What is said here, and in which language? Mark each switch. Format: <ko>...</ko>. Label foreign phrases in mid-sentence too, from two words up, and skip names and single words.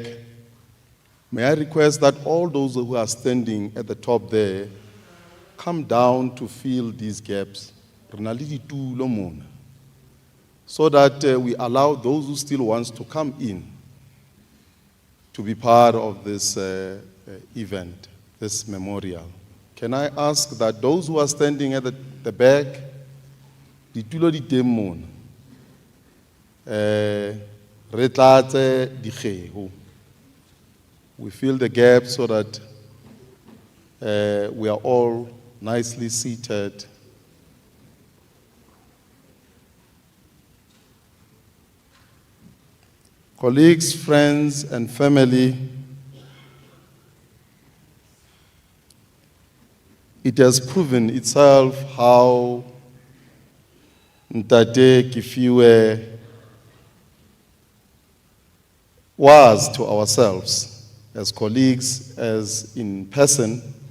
<en>May I request that all those who are standing at the top there come down to fill these gaps, so that we allow those who still want to come in to be part of this event, this memorial. Can I ask that those who are standing at the back,</en> <st>ditulo di teng mona, re tlatse dikgeho.</st> <en>We fill the gap so that we are all nicely seated. colleagues, friends, and family, it has proven itself how Ntate Kefuoe was to ourselves, as colleagues, as in person.</en>